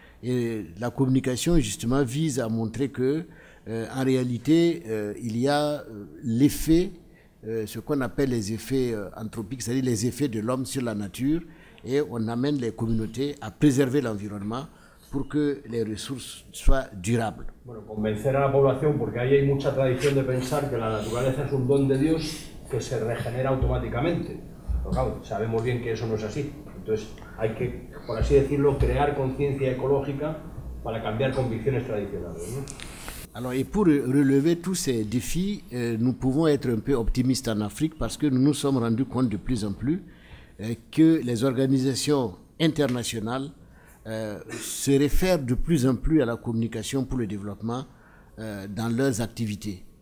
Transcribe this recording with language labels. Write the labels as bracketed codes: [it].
[fr] Et la communication justement vise à montrer que en réalité il y a l'effet, ce qu'on appelle les effets anthropiques, c'est-à-dire les effets de l'homme sur la nature, et on amène les communautés à préserver l'environnement pour que les ressources soient durables. [es] Bueno, convencer a la población, porque ahí hay mucha tradición de pensar que la naturaleza es un don de Dios que se regenera automáticamente. Pero claro, sabemos bien que eso no es así. Entonces hay que, por así decirlo, crear conciencia ecológica para cambiar convicciones tradicionales, ¿no? [fr] Alors, et pour relever tous ces défis, nous pouvons être un peu optimistes en Afrique parce que nous nous sommes rendus compte de plus en plus que les organisations internationales se réfèrent de plus en plus à la communication pour le développement dans leurs activités.